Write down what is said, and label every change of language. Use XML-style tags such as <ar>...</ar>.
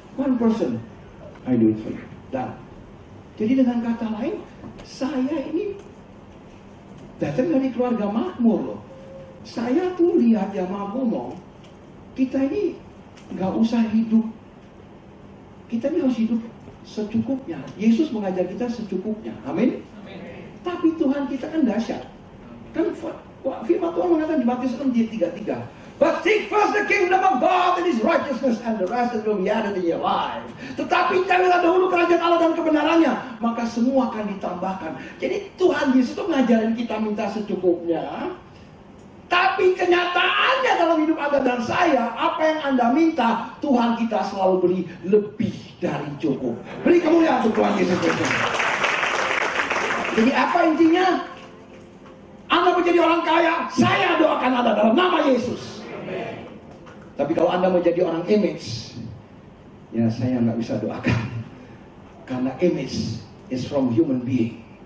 <en>One person, I do it for you.</en> <id>Dan jadi dengan kata lain, saya ini datang dari keluarga makmur loh. Saya tuh lihat jamaah ngomong, kita ini nggak usah hidup. Kita ini harus hidup secukupnya. Yesus mengajar kita secukupnya. Amin. Tapi Tuhan kita kan dahsyat. Kan firman Tuhan mengatakan di Matius 6:33,</id> <en>"But seek first the kingdom of God and His righteousness, and the rest will be added in your life."</en> <id>Tetapi carilah dahulu kerajaan Allah dan kebenarannya, maka semua akan ditambahkan. Jadi Tuhan Yesus itu ngajarin kita minta secukupnya. Tapi kenyataannya dalam hidup Anda dan saya, apa yang Anda minta, Tuhan kita selalu beri lebih dari cukup. Beri kemuliaan untuk Tuhan Yesus Kristus. Jadi apa intinya? Anda menjadi orang kaya, saya doakan Anda dalam nama Yesus. Amen. Tapi kalau Anda mau jadi orang image, ya saya nggak bisa doakan. Karena</id> <en>image is from human being.</en>